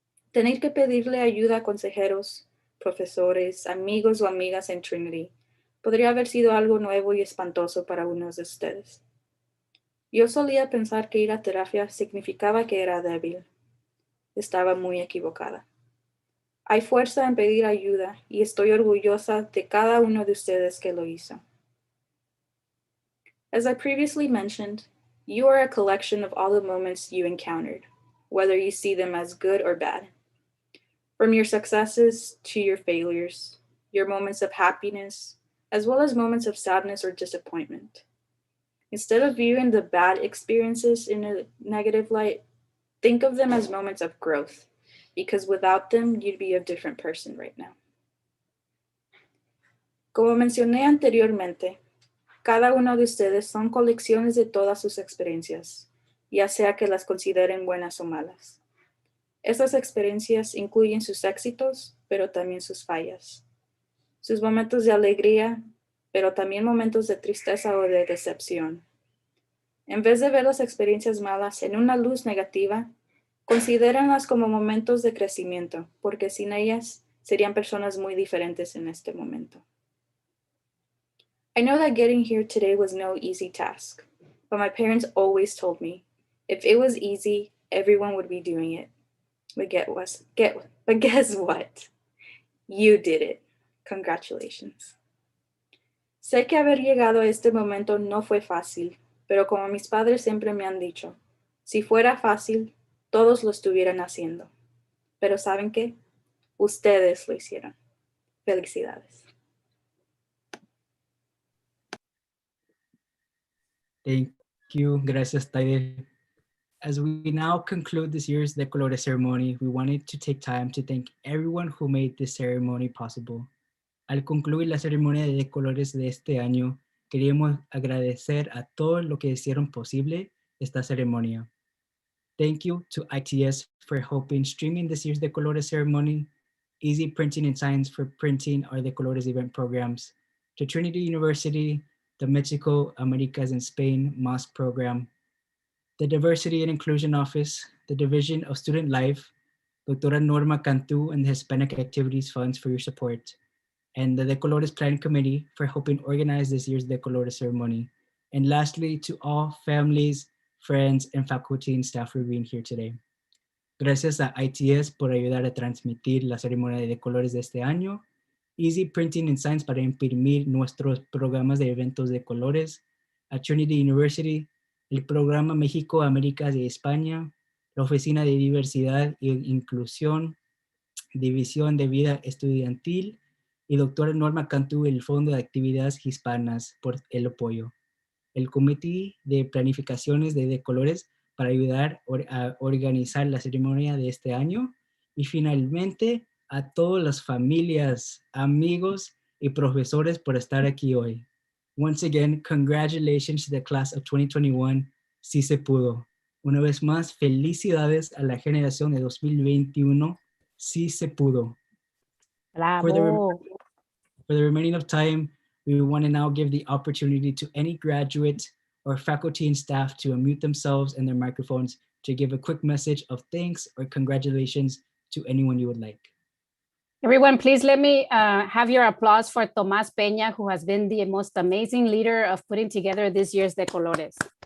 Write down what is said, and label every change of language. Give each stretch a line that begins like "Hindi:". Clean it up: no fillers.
Spanish: Tener que pedirle ayuda a consejeros, profesores, amigos o amigas en Trinity podría haber sido algo nuevo y espantoso para unos de ustedes. Yo solía pensar que ir a terapia significaba que era débil. Estaba muy equivocada. Hay fuerza en pedir ayuda y estoy orgullosa de cada uno de ustedes que lo hizo.
English: As I previously mentioned, you are a collection of all the moments you encountered, whether you see them as good or bad. From your successes to your failures, your moments of happiness, as well as moments of sadness or disappointment. Instead of viewing the bad experiences in a negative light, think of them as moments of growth, because without them, you'd be a different person right now.
Spanish: Como mencioné anteriormente, cada uno de ustedes son colecciones de todas sus experiencias, ya sea que las consideren buenas o malas. Estas experiencias incluyen sus éxitos, pero también sus fallas. sus momentos de alegría, pero también momentos de tristeza o de decepción. En vez de ver las experiencias malas en una luz negativa, considérenlas como momentos de crecimiento, porque sin ellas serían personas muy diferentes en este momento.
English: I know that getting here today was no easy task, but my parents always told me, if it was easy, everyone would be doing it. But guess what? You did it. Congratulations.
Spanish: Sé que haber llegado a este momento no fue fácil, pero como mis padres siempre me han dicho, si fuera fácil, todos lo estuvieran haciendo. Pero ¿saben qué? Ustedes lo hicieron. Felicidades.
English: Thank you.
Spanish: Gracias,
English: Taide. As we now conclude this year's De Colores ceremony, we wanted to take time to thank everyone who made this ceremony possible.
Spanish: Al concluir la ceremonia de Colores de este año, queríamos agradecer a todos los que hicieron posible esta ceremonia.
English: Thank you to ITS for helping streaming this year's De Colores ceremony, Easy Printing and Science for printing our De Colores event programs, to Trinity University, the Mexico, Americas, and Spain MOSC program, the Diversity and Inclusion Office, the Division of Student Life, Doctora Norma Cantu and the Hispanic Activities Funds for your support, and the De Colores Planning Committee for helping organize this year's De Colores ceremony. And lastly, to all families, friends, and faculty and staff for being here today.
Spanish: Gracias a ITS por ayudar a transmitir la ceremonia de colores de este año, Easy Printing and Science para imprimir nuestros programas de eventos de colores, a Trinity University, el programa México, Américas y España, la Oficina de Diversidad e Inclusión, División de Vida Estudiantil, y doctora Norma Cantú, el Fondo de Actividades Hispanas, por el apoyo. El Comité de Planificaciones de Colores para ayudar a organizar la ceremonia de este año. Y finalmente, a todas las familias, amigos y profesores por estar aquí hoy.
English: Once again, congratulations to the class of 2021.
Spanish: Sí se pudo. Una vez más, felicidades a la generación de 2021. Sí se pudo. Bravo.
English: For the remaining of time, we want to now give the opportunity to any graduate or faculty and staff to unmute themselves and their microphones to give a quick message of thanks or congratulations to anyone you would like. Everyone, please let me have your applause for Tomás Peña, who has been the most amazing leader of putting together this year's De Colores.